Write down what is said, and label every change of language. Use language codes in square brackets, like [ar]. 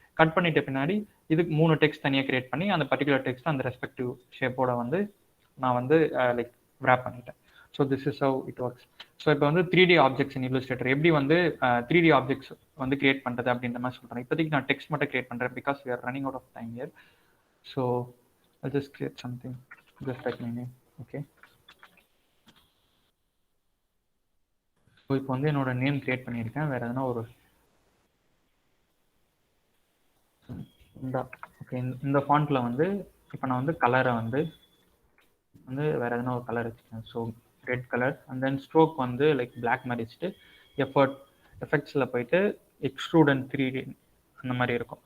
[ta] Cut பண்ணிட்ட பின்னாடி இதுக்கு 3 டெக்ஸ்ட் தனியாக கிரியேட் பண்ணி அந்த பர்டிகுலர் டெக்ஸ்ட் அந்த ரெஸ்பெக்டிவ் ஷேப்போட வந்து நான் வந்து லைக் ரேப் பண்ணிட்டேன். [en] So this is how it works. [ta] So இப்போ வந்து 3D ஆப்ஜெக்ட்ஸ் இன் இல்லுஸ்ட்ரேட்டர் எப்படி வந்து 3D ஆப்ஜெக்ட்ஸ் வந்து கிரியேட் பண்ணுறது அப்படின்ற மாதிரி சொல்கிறேன். இப்போதைக்கு நான் டெக்ஸ்ட் மட்டும் கிரியேட் பண்ணுறேன் because [en] we are running out of time here. So I'll just create something, just like my name. Okay, [ta] so இப்போ வந்து என்னோட நேம் கிரியேட் பண்ணியிருக்கேன். வேறு எதனா ஒரு இந்த ஓகே இந்த ஃபாண்ட்டில் வந்து இப்போ நான் வந்து கலரை வந்து வேறு எதனா ஒரு கலர் வச்சுக்கேன். So red colour and then stroke வந்து லைக் பிளாக் மாதிரி வச்சுட்டு எஃபெக்ட்ஸில் போயிட்டு எக்ஸ்ட்ரூட் அண்ட் 3D அந்த மாதிரி இருக்கும்.